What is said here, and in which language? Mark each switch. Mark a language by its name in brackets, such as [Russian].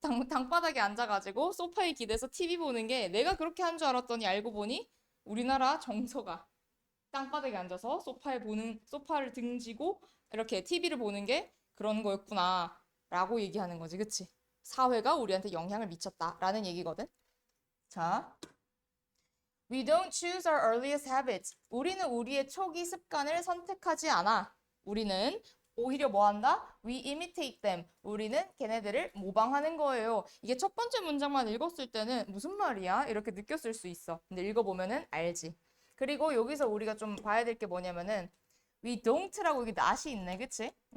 [Korean] 방바닥에 앉아가지고 소파에 기대서 TV 보는 게 내가 그렇게 한 줄 알았더니 알고 보니 우리나라 정서가 땅바닥에 앉아서 소파를 등지고 이렇게 TV를 보는 게 그런 거였구나 라고 얘기하는 거지. 그치? 사회가 우리한테 영향을 미쳤다 라는 얘기거든. [English] 자, We don't choose our earliest habits. [Korean] 우리는 우리의 초기 습관을 선택하지 않아. 우리는 오히려 뭐 한다? [English] We imitate them. [Korean] 우리는 걔네들을 모방하는 거예요. 이게 첫 번째 문장만 읽었을 때는 무슨 말이야? 이렇게 느꼈을 수 있어. 근데 읽어보면은 알지. 그리고 여기서 우리가 좀 봐야 될 게 뭐냐면은 we don't라고 여기 not이 있네. 그치?